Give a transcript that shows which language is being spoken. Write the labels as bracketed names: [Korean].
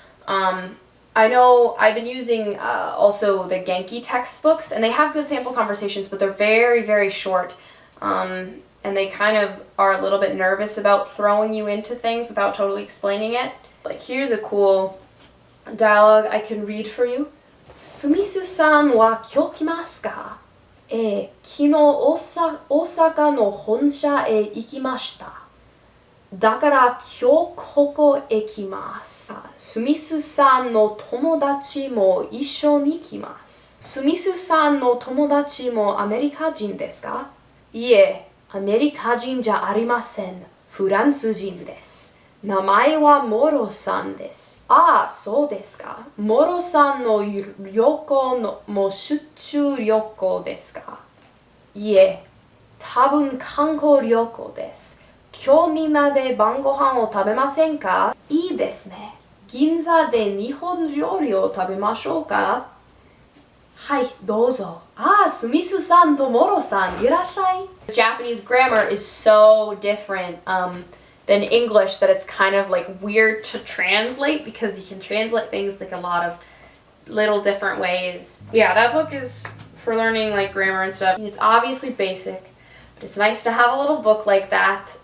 [English] I know I've been using also the Genki textbooks, and they have good sample conversations, but they're very, very short. And they kind of are a little bit nervous about throwing you into things without totally explaining it. Like, here's a cool dialogue I can read for you. [Japanese] Sumisu-san wa kyou kimasu ka? 昨日大阪の本社へ行きました。だから今日ここへ来ます。スミスさんの友達も一緒に来ます。スミスさんの友達もアメリカ人ですか？いえ、アメリカ人じゃありません。フランス人です。名前はモロさんです。ああ、そうですか。モロさんの旅行のも出張旅行ですか？いえ、多分観光旅行です。今日みんなで晩ご飯を食べませんか？いいですね。銀座で日本料理を食べましょうか？はい、どうぞ。あ、スミスさんとモロさん、いらっしゃい。 [English] Japanese grammar is so different than English that it's kind of like weird to translate because you can translate things like a lot of little different ways. Yeah, that book is for learning like grammar and stuff. It's obviously basic, but it's nice to have a little book like that.